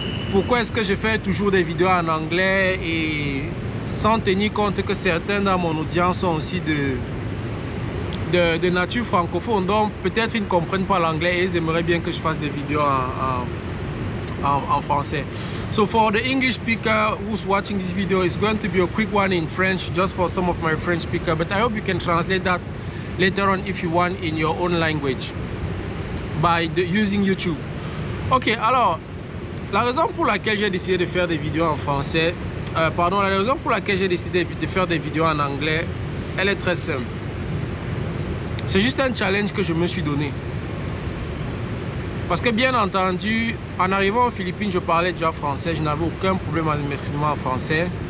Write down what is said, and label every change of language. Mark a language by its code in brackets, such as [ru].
[fr] Pourquoi est-ce que je fais toujours des vidéos en anglais et sans tenir compte que certains dans mon audience sont aussi de nature francophone, donc peut-être ils ne comprennent pas l'anglais et ils aimeraient bien que je fasse des vidéos en français. [en] So for the English speaker who's watching this video, it's going to be a quick one in French just for some of my French speakers, but I hope you can translate that later on if you want in your own language by using YouTube. [fr] Ok, alors la raison pour laquelle j'ai décidé de faire des vidéos en français, la raison pour laquelle j'ai décidé de faire des vidéos en anglais, elle est très simple. C'est juste un challenge que je me suis donné. Parce que bien entendu, en arrivant aux Philippines, je parlais déjà français. Je n'avais aucun problème à m'exprimer en français.